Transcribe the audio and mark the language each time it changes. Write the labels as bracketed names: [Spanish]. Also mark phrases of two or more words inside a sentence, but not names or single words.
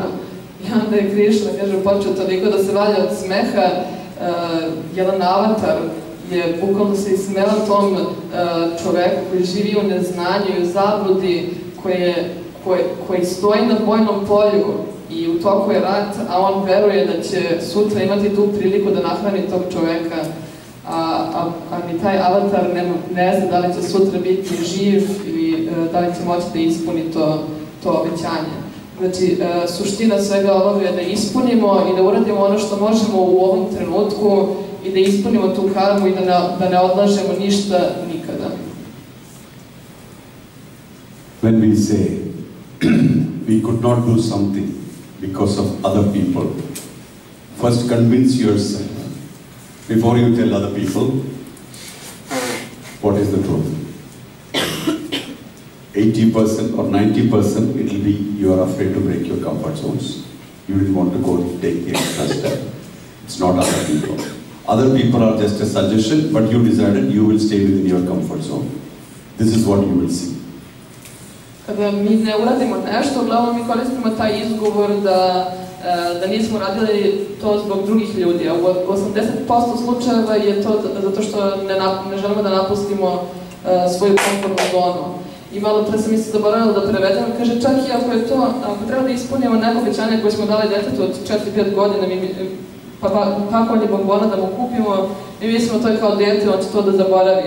[Serbian] I onda je Krišna, kaže, počeo toliko da se valja od smeha, jedan avatar je bukvalno se ismela tom čoveku koji živi u neznanju i u zabludi, koji stoji na bojnom polju i u toku je rat, a on veruje da će sutra imati tu priliku da nahrani tog čoveka, a ni taj avatar ne zna da li će sutra biti živ ili da li će moći da ispuni to obećanje. Znači, suština svega ovoga je da ispunimo i da uradimo ono što možemo u ovom trenutku i da ispunimo tu karmu i da ne odlažemo ništa nikada. [English] When we say we could not do something because of other people, first convince yourself before you tell other people what is the truth. 80% or 90% it will be you are afraid to break your comfort zones. You didn't want to go take the extra step. It's not other people. Other people are just a suggestion, but you decided you will stay within your comfort zone. This is what you will see. [Serbian] Kada mi ne uradimo nešto, uglavnom mi koristimo taj izgovor da nismo radili to zbog drugih ljudi. A u 80% slučajeva je to zato što ne želimo da napustimo svoju komfortnu zonu. I malo pre sam se zaboravila da prevedem, kaže čak i ako treba da ispunimo neko obećanje koje smo dali detetu od 4-5 godina, pakovanje bombona da mu kupimo, mi mislimo to je kao dete, on će to da zaboravi.